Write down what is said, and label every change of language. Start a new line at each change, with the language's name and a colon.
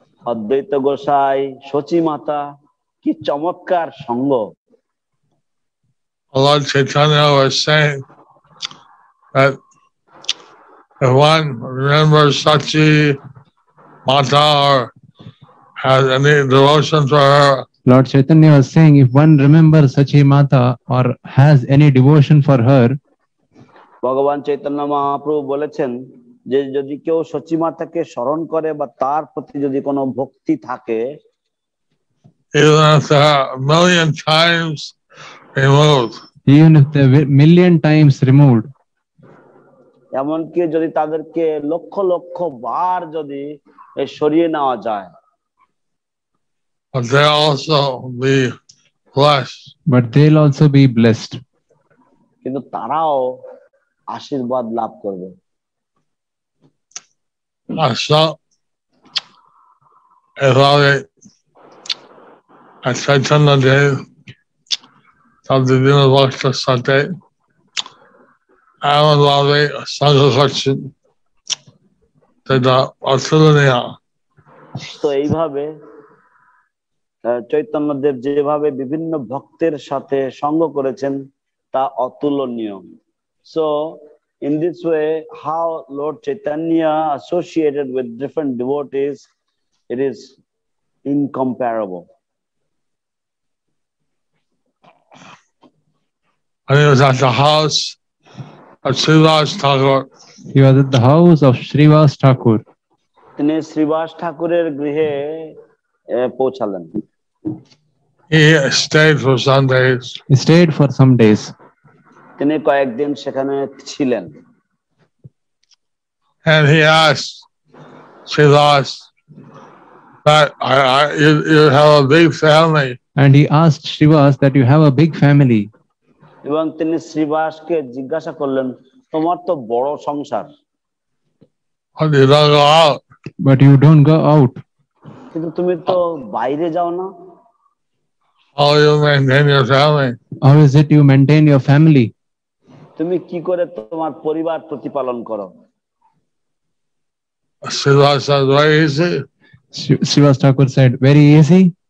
Bangla: অদ্বৈত গোসাই, সচিমাতা, কি চমৎকার সঙ্গ।
English: Lord Chaitanya was saying that if one remembers Sachi Mata or has any devotion for her, Lord Chaitanya was saying, if one remembers Sachimata or has any devotion for her,
Bangla: ভগবান চৈতন্য মহাপ্রভু বলেছেন যে যদি কেউ সচিমাতাকে স্মরণ করে বা তার প্রতি যদি কোনো ভক্তি থাকে,
English: even if they are a million times removed, even if they're million times removed,
Bangla: এমনকি যদি তাদেরকে লক্ষ লক্ষ বার যদি সরিয়ে নেওয়া যায়,
English: but they'll also be blessed. But they'll also be blessed.
Bangla: কিন্তু তারাও আশীর্বাদ লাভ করবে। So, if I Chaitanya Dev, Sabdidina Bhakta Sate, Amadvavi Sangakachin, Teda Atulaniya. তো এইভাবে চৈতন্যদেব যেভাবে বিভিন্ন ভক্তের সাথে সঙ্গ করেছেন তা অতুলনীয়।
English: So in this way, how Lord Chaitanya associated with different devotees, it is incomparable. And he was at the house of Srivas Thakur. He was at the house of Srivas Thakur.
Bangla: তিনি শ্রীবাস ঠাকুরের গৃহে পৌঁছালেন।
English: He stayed for some days. He stayed for some days.
Bangla: তিনি কয়েকদিন সেখানে ছিলেন।
English: And he asked Srivas that you have a big family. And he asked Srivas that you have a big family.
Bangla: এবং তিনি শ্রীবাসকে জিজ্ঞাসা করলেন, তোমার তো বড় সংসার,
English: But you don't go out. But you don't go out.
Bangla: কিন্তু তুমি তো বাইরে যাও না।
English: How you maintain your family? How is it you maintain your family?
Bangla: তুমি কি করে তোমার পরিবার প্রতিপালন করো?
English: Srivas said, very easy. Srivas Thakur said, very easy.